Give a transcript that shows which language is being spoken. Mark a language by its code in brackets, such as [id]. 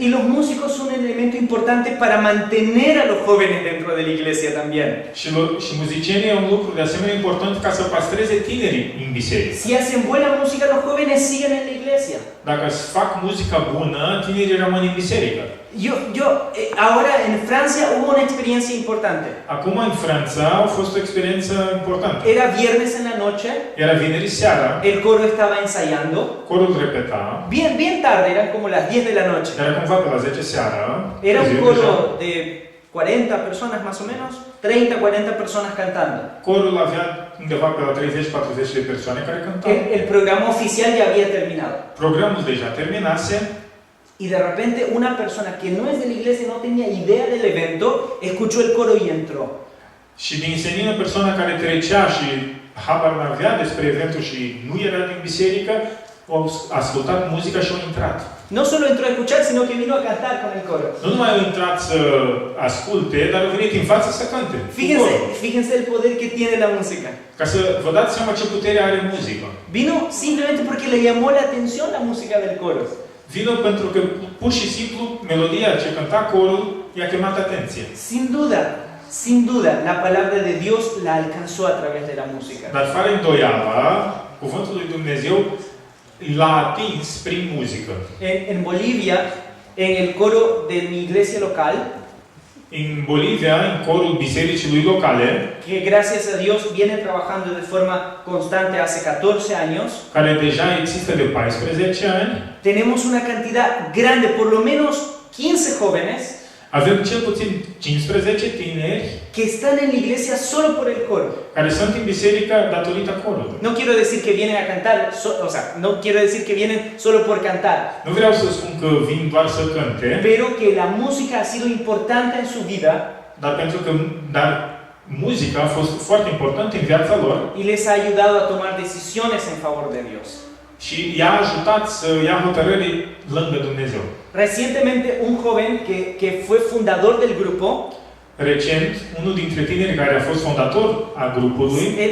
[es] Y los músicos son un elemento importante para mantener a los jóvenes dentro de la iglesia también. [ro] Și muzicienii e un lucru de asemenea important ca să păstreze tinerii în biserică. [es] Si hacen buena música, los jóvenes siguen en la iglesia. [ro] Dacă fac muzica bună, tinerii rămân în biserică. [es] Ahora en Francia hubo una experiencia importante. [ro] Acum în Franța a fost o experiență importantă. [es] Era viernes en la noche, [ro] Era vineri seara, [es] el coro estaba ensayando. [ro] corul repeta, [es] Bien tarde, eran como las 10 de la noche. [ro] era cumva pe la 10 seara. [es] Era un [ro] ziua [es] coro [ro] deja. [es] de 40 personas más o menos, 30-40 personas cantando. [ro] Corul avea undeva pe la 30-40 de persoane care cântau. [es] El programa oficial ya había terminado. [ro] Programul deja terminase [es] Y de repente una persona que no es de la iglesia, no tenía idea del evento, escuchó el coro y entró. [ro] și din senină persoana care trecea și habar n-avea despre eventul și nu era din biserică, au ascultat muzica și au intrat. [es] No solo entró a escuchar, sino que vino a cantar con el coro. [ro] Nu numai au intrat să asculte, dar au venit în față să cânte. cu corul. [es] Fíjense el poder que tiene la música. [ro] Ca să vă dați seama ce putere are muzica. [es] Vino simplemente porque le llamó la atención la música del coro. [ro] Vino pentru că pur și simplu melodia ce cânta corul i-a chemat atenție. [es] Sin duda, la palabra de Dios la alcanzó a través de la música. [ro] Dar fără îndoială, cuvântul lui Dumnezeu l-a atins prin muzică. [es] En Bolivia, en el coro de mi iglesia local, [ro] În Bolivia, în corul bisericii locale, [es] que gracias a Dios viene trabajando de forma constante hace 14 años, [ro] care deja există de 14 ani, [es] tenemos una cantidad grande, por lo menos 15 jóvenes, [ro] avem cel puțin 15 tineri [es] que están en la iglesia solo por el coro. [ro] care sunt în biserică datorită corului. [es] No quiero decir que vienen a cantar, no quiero decir que vienen solo por cantar, [ro] Nu vreau să spun că vin doar să cânte, [es] pero que la música ha sido importante en su vida [ro] dar muzica a fost foarte importantă în viața lor [es] y les ha ayudado a tomar decisiones en favor de Dios. [ro] și i-a ajutat să ia hotărâri lângă Dumnezeu. [es] Recientemente un joven que fue fundador del grupo, [ro] Recent, unul dintre tineri care a fost fondator a grupului,